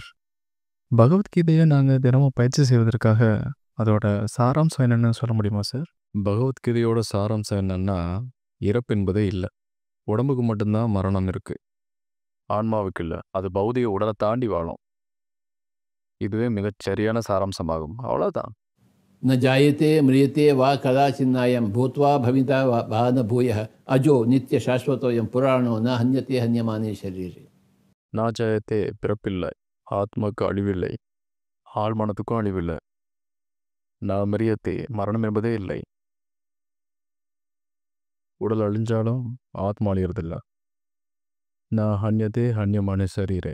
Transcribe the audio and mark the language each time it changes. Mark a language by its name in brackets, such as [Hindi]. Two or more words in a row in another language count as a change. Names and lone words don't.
[Tamil] பகவத்கீதையை நாங்கள் தினமும் பயிற்சி செய்வதற்காக அதோட சாராம்சம் என்னென்னு சொல்ல முடியுமா சார்? பகவத்கீதையோட சாராம்சம் என்னன்னா, இறப்பு என்பதே இல்லை. உடம்புக்கு மட்டும்தான் மரணம் இருக்குது, ஆன்மாவுக்கு இல்லை. அது பௌதிக உடலை தாண்டி வாழும். இதுவே மிகச்சரியான சாராம்சமாகும். அவ்வளோதான். [Sanskrit] न जायते म्रियते वा कदाचिन्नायं भूत्वा भविता वा न भूयः अजो नित्य शाश्वतोऽयं पुराणो न हन्यते हन्यमाने शरीरे [Tamil] நாஜயத்தே பிறப்பில்லை, ஆத்மாவுக்கு அழிவில்லை, ஆழ்மனத்துக்கும் அழிவில்லை. [Sanskrit] न म्रियते [Tamil] மரணம் என்பதே இல்லை. உடல் அழிஞ்சாலும் ஆத்மா அழியறதில்லை. [Sanskrit] न हन्यते हन्यमाने शरीरे.